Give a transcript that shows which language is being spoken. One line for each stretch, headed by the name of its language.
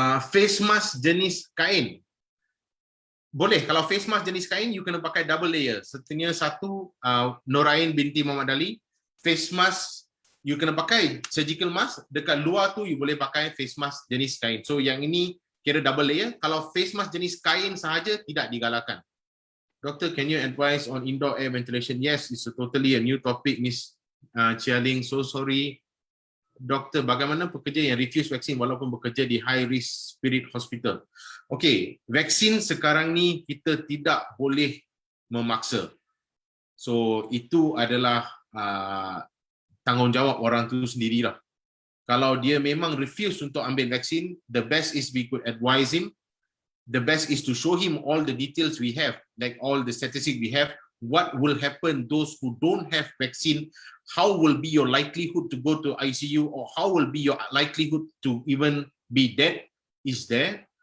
Malay: Face mask jenis kain. Boleh, kalau face mask jenis kain, you kena pakai double layer. Setengah satu, Norain binti Muhammad Ali, face mask, you kena pakai surgical mask, dekat luar tu you boleh pakai face mask jenis kain. So yang ini kira double layer. Kalau face mask jenis kain sahaja, tidak digalakkan.
English: Doctor, can you advise on indoor air ventilation? Yes, it's totally a new topic, Miss Chia Ling. So sorry.
Malay: Doktor, bagaimana pekerja yang refuse vaksin walaupun bekerja di high risk spirit hospital? Okey, vaksin sekarang ni kita tidak boleh memaksa. So itu adalah tanggungjawab orang tu sendirilah. Kalau dia memang refuse untuk ambil vaksin,
English: the best is we could advise him. The best is to show him all the details we have, like all the statistics we have, what will happen those who don't have vaccine, how will be your likelihood to go to ICU, or how will be your likelihood to even be dead is there.